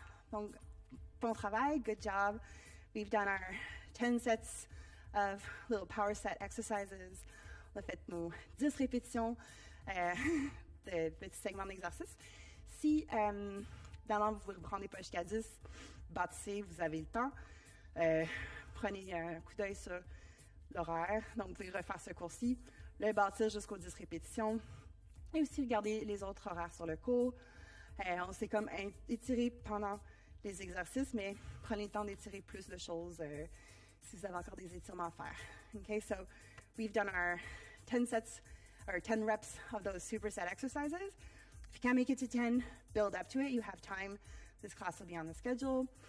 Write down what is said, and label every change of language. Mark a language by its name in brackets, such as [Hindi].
[French] Donc, bon travail, [English] good job. We've done our 10 sets of little power set exercises. [French] On a fait nos 10 répétitions de petits segments d'exercice. Si, évidemment, vous ne vous rendez pas jusqu'à 10, bâtissez, vous avez le temps. Prenez un coup d'œil sur l'horaire. Donc, vous pouvez refaire ce cours-ci, le bâtir jusqu'aux 10 répétitions. Et aussi, regardez les autres horaires sur le cours. On s'est comme étiré pendant les exercices, mais prenez le temps d'étirer plus de choses si vous avez encore des étirements à faire. [English] Okay, so we've done our 10 sets, or 10 reps of those superset exercises. If you can't make it to 10, build up to it. You have time. This class will be on the schedule.